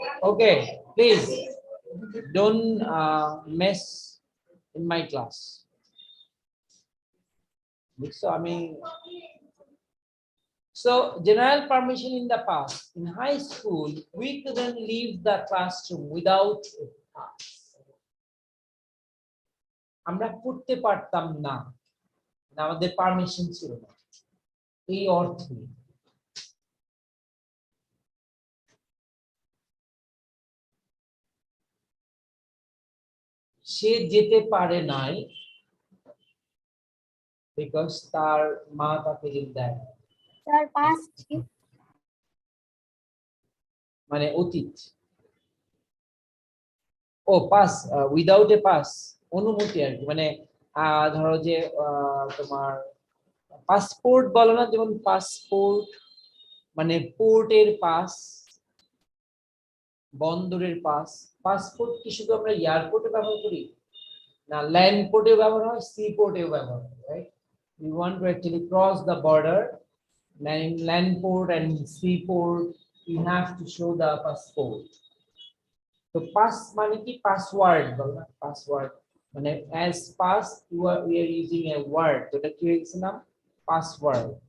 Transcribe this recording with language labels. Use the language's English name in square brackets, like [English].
[English] Okay, please don't mess in my class. So I mean, so general permission in the past. In high school, we couldn't leave the classroom without a pass. [Bangla] আমরা পড়তে পারতাম না, আমাদের permission ছিল না, এই অর্থে। সে যেতে পারে নাই বিকজ তার মা তাকে যেতে দেয়। স্যার পাস মানে অতীত। ও পাস, [English] without a pass, [Bangla] অনুমতি আর কি। মানে ধরো যে তোমার পাসপোর্ট বলো না, যেমন পাসপোর্ট মানে পোর্টের পাস, বন্দরের পাস। পাসপোর্ট কি শুধু আমরা এয়ারপোর্টে ব্যবহার করি? না, ল্যান্ড পোর্টেও ব্যবহার হয়, সি পোর্টেও ব্যবহার হয়, right? [English] We want to actually cross the border, land port and sea port, you have to show the passport. [Bangla] So pass মানে কি? পাসওয়ার্ড বল না, পাসওয়ার্ড মানে [English] as pass we are using a word, [Bangla] তো এটা কি হয়ে গেছে নাম? পাসওয়ার্ড।